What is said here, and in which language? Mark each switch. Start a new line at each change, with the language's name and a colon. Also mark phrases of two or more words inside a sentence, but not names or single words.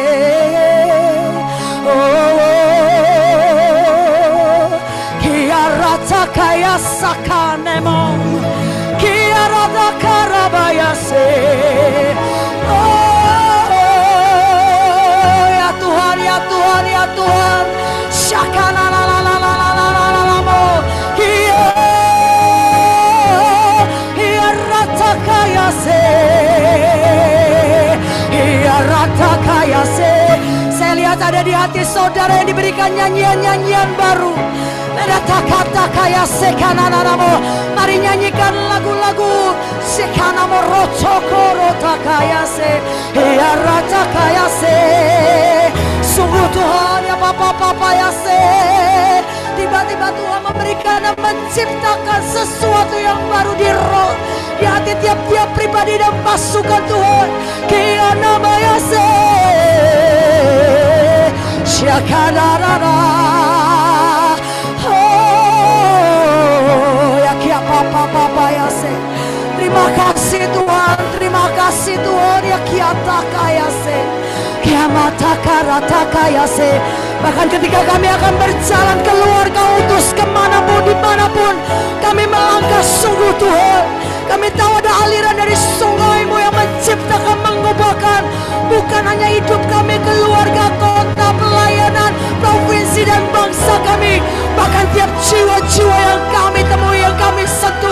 Indonesian: Rata kaya sakanemo, kia rata karabayase. Ya Tuhan, ya Tuhan, ya Tuhan. Syakana la la la la la la la la la mo. Kia rata kaya se, kia rata kaya se. Saya lihat ada di hati saudara yang diberikan nyanyian-nyanyian baru. Kata kaya sekananamo, mari nyanyikan lagu-lagu sekanamo rotoko rota kaya se, ya rata kaya se. Sungguh Tuhan ya Papa ya se. Tiba-tiba Tuhan memberikan dan menciptakan sesuatu yang baru di roh, di hati tiap-tiap pribadi dan pasukan Tuhan. Kia nama ya se, syakanarara. Papa ya se. Terima kasih Tuhan, terima kasih Tuhan ya kiata kaya se. Kiamata karata kaya se. Bahkan ketika kami akan berjalan keluar Kau utus kemanapun dimanapun kami melangkah, sungguh Tuhan kami tahu ada aliran dari sungai-Mu yang menciptakan, mengubahkan bukan hanya hidup kami, keluarga, kota, pelayanan, provinsi dan bangsa kami, bahkan tiap jiwa-jiwa yang kami temui, yang kami sentuh.